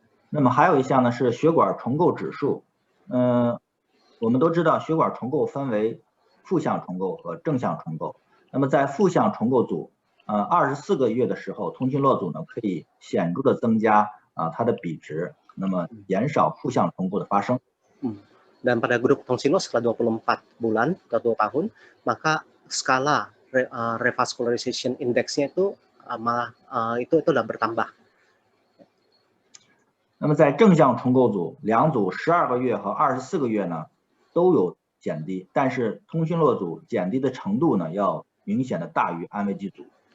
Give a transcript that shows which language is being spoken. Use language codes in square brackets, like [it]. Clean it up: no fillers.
[zh] 那么还有一项呢是血管重构指数，我们都知道血管重构分为负向重构和正向重构。那么在负向重构组，24个月的时候，通讯落组呢可以显著的增加它的比值，那么减少负向重构的发生。 [id] Dan pada grup Tongsinlo setelah 24 bulan atau 2 tahun, maka skala revascularization index-nya itu malah itu sudah bertambah. [zh] 那么在正向重构组，2组12个月和24个月呢都有减低，但是通讯落组减低的程度呢要明显的大于安慰剂组。